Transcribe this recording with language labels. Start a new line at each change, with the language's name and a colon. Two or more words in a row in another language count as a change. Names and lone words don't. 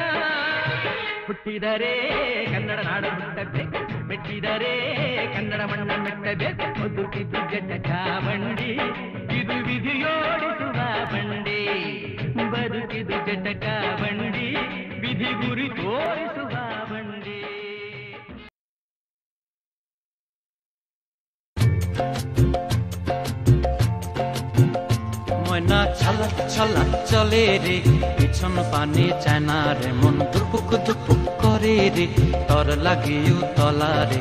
Kannada: ಹುಟ್ಟಿದರೆ ಕನ್ನಡ ನಾಡ ಹುಟ್ಟಬೇಕು, ಮೆಟ್ಟಿದರೆ ಕನ್ನಡ ಮಣ್ಣ ಮೆಟ್ಟಬೇಕು. ಬದುಕಿದ್ದು ಜಟಕ ಬಂಡಿ, ಇದು ವಿಧಿಯೋಡಿಸುವ ಬಂಡಿ. ಬದುಕಿದ್ದು ಜಟಕ ಬಂಡಿ, ವಿಧಿ ಗುರಿ ತೋರಿಸುವ ಬಂಡಿ.
Bangla: ময়না ছালাক ছালাক চলে রে, পিছন পানে চায়না রে, মন দুপুক দুপুক করে রে, তর লাগিও তলা রে।